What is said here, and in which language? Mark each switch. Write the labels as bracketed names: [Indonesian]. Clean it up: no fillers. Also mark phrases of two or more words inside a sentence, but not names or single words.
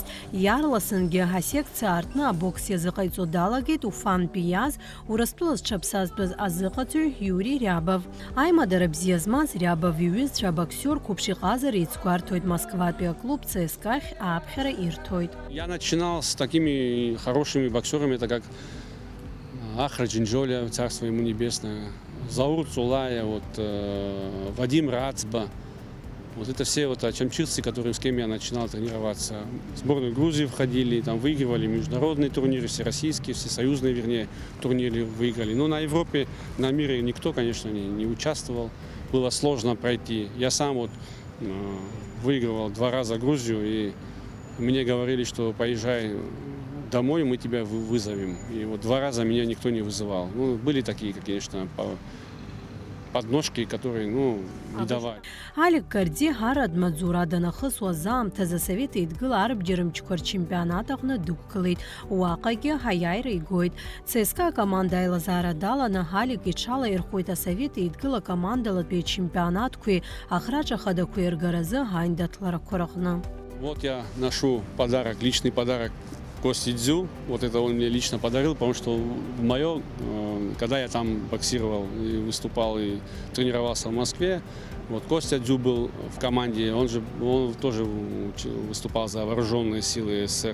[Abkhazian] Иарласынгьы асекциа аартны абокс иазыҟаиҵо далагеит Уфантәи иааз Урыстәыла зҽаԥсазтәыз азыҟаҵаҩ Иури Рябов. Аимадара бзиа змаз Рябов иҩызцәа абоксиор қәыԥш иҟазара еицгәарҭоит. Москватәи аклуб ЦСКА ахь ааԥхьара ирҭоит. [Russian] Я начинал с такими хорошими боксерами, это как Ахра Джинджоля, царство ему небесное, Заур Цулая, Вадим Рацба. Вот это все очамчирцы, с кем я начинал тренироваться. В сборную Грузии входили, там выигрывали международные турниры, всероссийские, всесоюзные, вернее, турниры выиграли. Но на Европе, на мире никто, конечно, не участвовал. Было сложно пройти. Я сам выигрывал 2 раза Грузию, и мне говорили, что поезжай домой, мы тебя вызовем. И 2 раза меня никто не вызывал. Были такие, конечно, подножки, которые, не давали. [Abkhazian] Алик Карди ҳарад маӡура данахысуаз аамҭаз Асовет Еидгыла арбџьармычқәа рчемпионат аҟны дықәгылеит. Уаҟагьы аиааира игоит. ЦСКА акоманда аилазаара даланы Алик иҽалаирхәоит Асовет Еидгыла командалатәи ачемпионатқәеи ахраҿ ахадақәеи ргаразы аиндаҭларақәа рҟны. [Russian] Вот я ношу подарок, личный подарок Кости Дзю. Вот это он мне лично подарил, потому что когда я там боксировал и выступал и тренировался в Москве, Костя Дзю был в команде, он тоже выступал за вооруженные силы СССР.